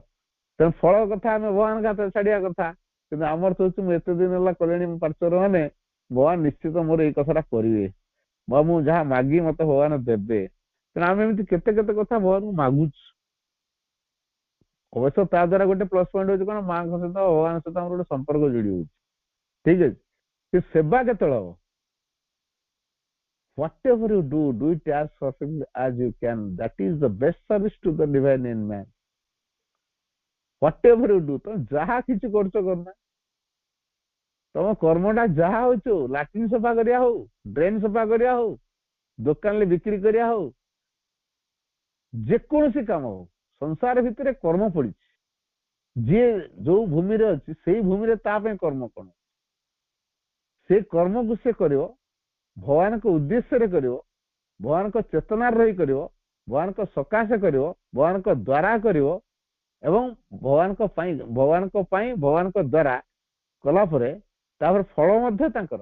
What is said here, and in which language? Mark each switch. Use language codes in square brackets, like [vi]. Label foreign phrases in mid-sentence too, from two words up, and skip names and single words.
[or] ତେଣୁ ଫଳ କଥା ଆମେ ଭଗବାନଙ୍କ ହାତରେ ଛାଡିବା କଥା, କିନ୍ତୁ ଆମର ତ ହଉଛି ମୁଁ ଏତେ ଦିନ ହେଲା କଲେଣି ପାର୍ଶ୍ୱର ମାନେ ଭଗବାନ ନିଶ୍ଚିତ ମୋର ଏଇ କଥାଟା କରିବେ, ବା ମୁଁ ଯାହା ମାଗି ମତେ ଭଗବାନ ଦେବେ। ତେଣୁ ଆମେ ଏମିତି କେତେ କେତେ କଥା ଭଗବାନଙ୍କୁ ମାଗୁଛୁ। ଅବଶ୍ୟ ତା ଦ୍ଵାରା ଗୋଟେ [en] plus point [or] ହଉଛି କଣ, ମାଙ୍କ ସହିତ ଭଗବାନଙ୍କ ସହିତ ଆମର ଗୋଟେ ସମ୍ପର୍କ ଯୋଡି ହଉଛି, ଠିକ ଅଛି। ସେ ସେବା କେତେବେଳେ ହବ? [en] whatever you do it as perfectly as you can. That is the best service to the divine in man. whatever you do, [or] ତମେ ଯାହା କିଛି କରୁଛ କରନା, ତମ କର୍ମଟା ଯାହା ହଉଛୁ, ଲାଟ୍ରିନ୍ ସଫା କରିବା ହଉ, ଡ୍ରେନ୍ ସଫା କରିବା ହଉ, ଦୋକାନରେ ବିକ୍ରି କରିବା ହଉ, ଯେକୌଣସି କାମ ହଉ, ସଂସାର ଭିତରେ କର୍ମ ପଡିଛି। ଯିଏ ଯୋଉ ଭୂମିରେ ଅଛି ସେଇ ଭୂମିରେ ତା ପାଇଁ କର୍ମ କଣ, ସେ କର୍ମକୁ ସେ କରିବ ଭଗବାନଙ୍କ ଉଦ୍ଦେଶ୍ୟରେ କରିବ, ଭଗବାନଙ୍କ ଚେତନାରେ ରହି କରିବ, ଭଗବାନଙ୍କ ସକାଶେ କରିବ, ଭଗବାନଙ୍କ ଦ୍ୱାରା କରିବ, ଏବଂ ଭଗବାନଙ୍କ ପାଇଁ ଭଗବାନଙ୍କ ଦ୍ୱାରା କଲା ପରେ ତାପରେ ଫଳ ମଧ୍ୟ ତାଙ୍କର।